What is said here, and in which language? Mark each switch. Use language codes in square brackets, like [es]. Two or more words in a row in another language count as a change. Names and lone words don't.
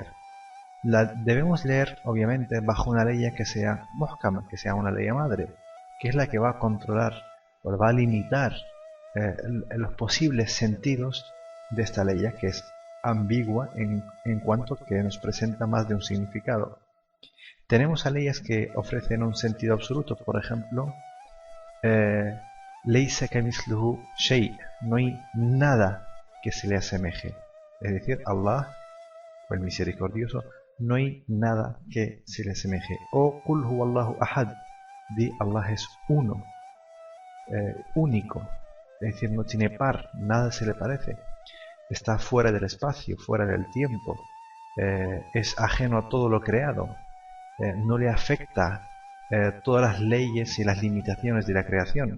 [es] La debemos leer, obviamente, bajo una ley que sea muhkama, que sea una ley madre, que es la que va a controlar o va a limitar los posibles sentidos de esta ley, que es ambigua en cuanto que nos presenta más de un significado. Tenemos a leyes que ofrecen un sentido absoluto, por ejemplo, [ar] ليس كمثله شيء, [es] no hay nada que se le asemeje. Es decir, Allah, o el misericordioso, no hay nada que se le asemeje. O [ar] قل هو الله أحد, [es] di Allah es uno, único, es decir, no tiene par, nada se le parece. Está fuera del espacio, fuera del tiempo, es ajeno a todo lo creado, no le afecta todas las leyes y las limitaciones de la creación.